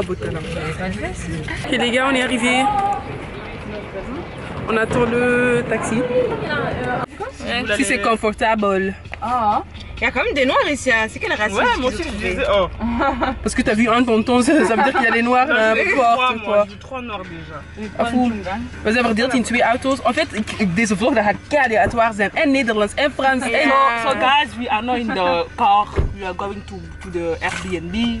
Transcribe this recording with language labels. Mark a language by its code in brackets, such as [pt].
[fr] Ok les gars, on est arrivés. On attend le taxi. Si c'est confortable. Il y a quand même des noirs ici, c'est quelle race? Ouais, moi aussi je disais oh. Parce que t'as vu un tonton, ça veut dire qu'il y a des noirs fortes. Moi, j'ai 3 noirs déjà. [nl] We zijn verdeeld in 2 auto's. [fr] En fait, [nl] deze vlog dat gaat keihard [fr] aléatoire [nl] zijn. En Nederlands en Frans. En... [en] So guys, we are now in the car. We are going to the Airbnb.